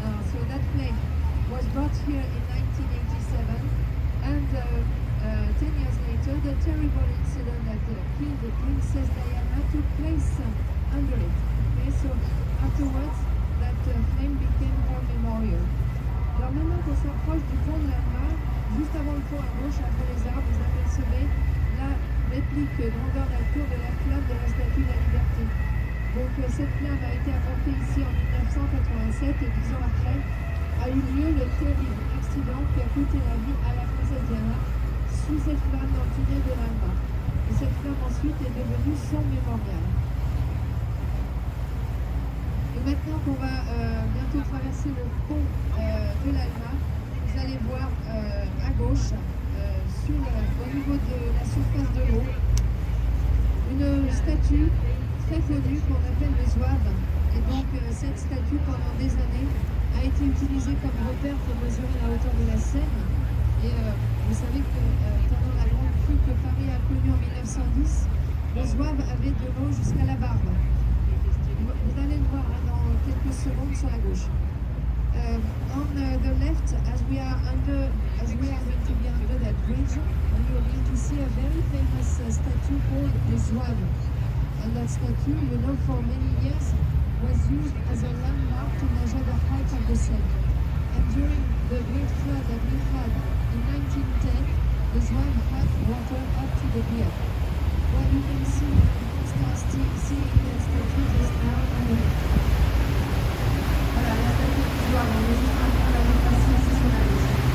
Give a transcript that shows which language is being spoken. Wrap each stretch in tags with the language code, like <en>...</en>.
<en>So that flame was brought here in 1987, and 10 years later, the terrible incident that killed Princess Diana took place under it. Okay, so afterwards, that flame became her memorial.</en> <fr>Alors maintenant qu'on s'approche du pont de la Loire, juste avant le pont à gauche, entre les arbres, vous apercevez la réplique grandeur nature de la flamme de la Statue de la Liberté. Donc cette flamme a été apportée ici en 1987 et 10 ans après a eu lieu le terrible accident qui a coûté la vie à la princesse Diana sous cette flamme dans le tunnel de l'Alma. Et cette flamme ensuite est devenue son mémorial. Et maintenant qu'on va bientôt traverser le pont de l'Alma, vous allez voir à gauche, au niveau de la surface de l'eau, une statue très connue qu'on appelle le Zouave. Et donc cette statue pendant des années a été utilisée comme repère pour mesurer la hauteur de la Seine. Et vous savez que pendant la grande crue que Paris a connue en 1910, le Zouave avait de l'eau jusqu'à la barbe. Vous allez le voir dans quelques secondes sur la gauche.</fr> <en>On the left, as we are going to be under that bridge, we are going to see a very famous statue called the Zouave. And that statue, you know, for many years was used as a landmark to measure the height of the Seine. And during the great flood that we had in 1910, the Zouave had water up to the beard. Well, you can see that statue just now on the left.</en> <fr>Voilà, la statue du Zouave, on est juste en train de la dépasser ici sur la gauche.</fr>